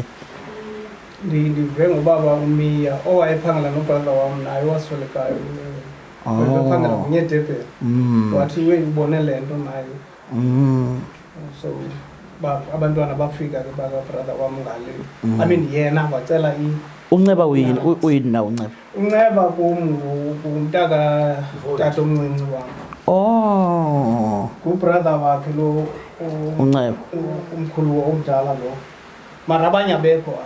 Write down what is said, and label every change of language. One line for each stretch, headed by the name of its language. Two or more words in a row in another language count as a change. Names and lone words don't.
Xhosa: Ndive ngobaba uMia owayephangela nobrother wami naye waswelekayo. Wayephangela ngeDebe. Wathi uyibone lento naye. So abantwana bafika ke baka brother wami ngale.
English: I mean
Xhosa: yena wacela unceba uyini na unceba. Unceba kumntaka tata omncinci wami. Oh. Ku brother wakhe lo unceba. Umkhulu omdala lo. Mara abanye abekho apha.